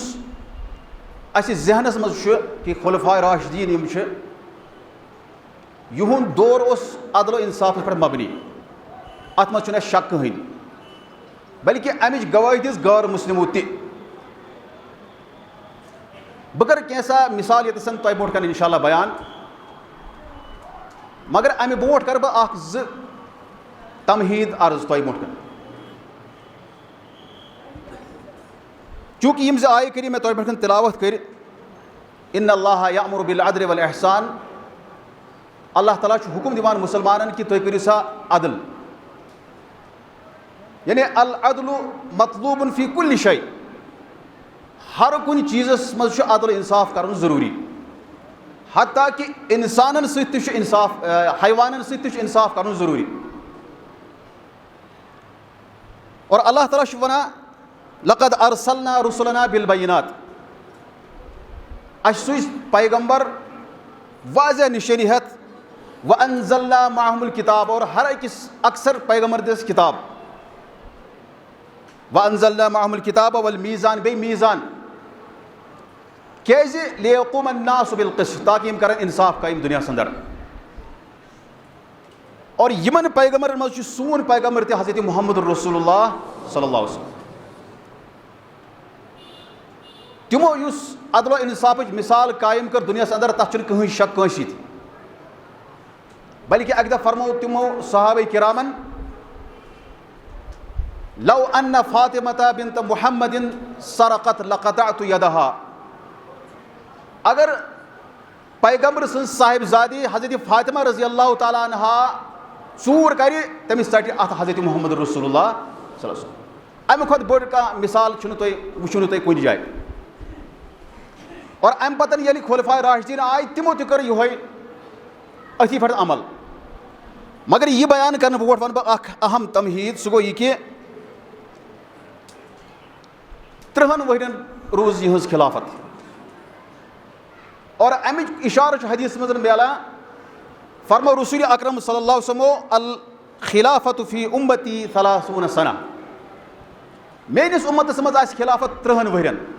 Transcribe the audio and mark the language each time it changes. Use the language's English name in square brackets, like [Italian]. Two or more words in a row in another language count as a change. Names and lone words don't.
[Kashmiri] اَسہِ ذہنس منٛز چھُ کہِ خُلفاء راشدیٖن یِم چھِ یِہُنٛد دور اوس عدل و انصافس پٮ۪ٹھ مبنی، اَتھ منٛز چھُنہٕ اَسہِ شک کٕہٕنۍ، بلکہِ اَمِچ گوٲہی دِژ غٲر مُسلمو تہِ۔ بہ کر کینٛژھا مثال ییٚتٮ۪ن تۄہہِ برونٛٹھ کَنہِ [Arabic] اِنشاء اللہ [Kashmiri] بیان مگر اَمہِ برونٛٹھ کَرٕ بہٕ اکھ زٕ تمہیٖد عرض تۄہہِ برونٛٹھ کَنہِ چوٗنٛکہِ یِم زٕ آیہِ کٔرِو مےٚ تۄہہِ برونٛٹھ کَنہِ تِلاوت کٔرۍ [Arabic] اِنَّ اللّٰهَ یَأْمُرُ بِالْعَدْلِ وَالْإِحْسَانِ [Kashmiri] اللہ تعالیٰ چھُ حُکُم دِوان مُسلمانن کہِ تُہۍ کٔرِو سا عدل یعنی [Arabic] العدل مطلوٗبٌ فی کُلہِ شے [Kashmiri] ہر کُنہِ چیٖزس منٛز چھُ عدل اِنصاف کَرُن ضروٗری حتیٰ کہِ اِنسانن سۭتۍ تہِ چھُ اِنصاف حیوانن سۭتۍ تہِ چھُ اِنصاف کَرُن ضروٗری اور اللہ تعالیٰ چھُ وَنان [Arabic] لقد ارسلنا رسلنا بالبینات [Kashmiri] اَسہِ سوٗزۍ پیغمبر واضح نِشٲنی ہٮ۪تھ [Arabic] وانزلنا معہم الکتاب [Kashmiri] اور ہر أکِس اکثر پیغمبر دِژ کِتاب [Arabic] وانزلنا معہم الکتاب والمیٖزان [Kashmiri] بیٚیہِ میٖزان کیازِ [Arabic] لیقوم الناس بالقسط [Kashmiri] تاکہِ یِم کرن اِنصاف قٲیِم دُنیاہس انٛدر اور یِمن پیغمبرن منٛز چھُ سون پیغمبر تہِ حضرت محمد رسول اللہ [Arabic] صلی اللہ علیہ وسلم [Kashmiri] تِمو یُس عدل و اِنصافٕچ مِثال قٲیِم کٔر دُنیاہس انٛدر تتھ چھُنہٕ کٕہٕنۍ شک کٲنٛسہِ تہِ بلکہِ اکہِ دۄہ فرموو تِمو صحابہ کرامن [Arabic] لو ان فاطمة بنت محمد سرقت لقطعت يدها [Kashmiri] اگر پیغمبر سٕنٛز صاحبزادی حضرت فاطمہ [Arabic] رضی اللہ تعالیٰ عنہا [Kashmiri] ژوٗر کرِ تٔمِس ژٹہِ اتھ حضرت محمد رسول اللہ [Arabic] صلی اللہ علیہ وسلم [Kashmiri] امہِ کھۄتہٕ بٔڑ کانٛہہ مثال وٕچھِو نہٕ تُہۍ کُنہِ جایہِ اور امہِ پتہٕ ییٚلہِ خُلفاء راشدیٖن آے تِمو تہِ کٔر یِہوے أتھی پٮ۪ٹھ عمل مگر یہِ بیان کرنہٕ برونٛٹھ ونہٕ بہٕ اکھ اہم تمہیٖد سُہ گوٚو یہِ کہِ 30 ؤرین روٗز یِہٕنٛز خِلافت اور امیُک اِشارٕ چھُ حدیثس منٛز مِلان فرمو رسول اکرم [Arabic] صلی اللہ علیہ وسلمو الخلافت فی اُمتی 30 سنہ [Kashmiri] میٲنِس اُمتس منٛز آسہِ خِلافت 30 ؤرین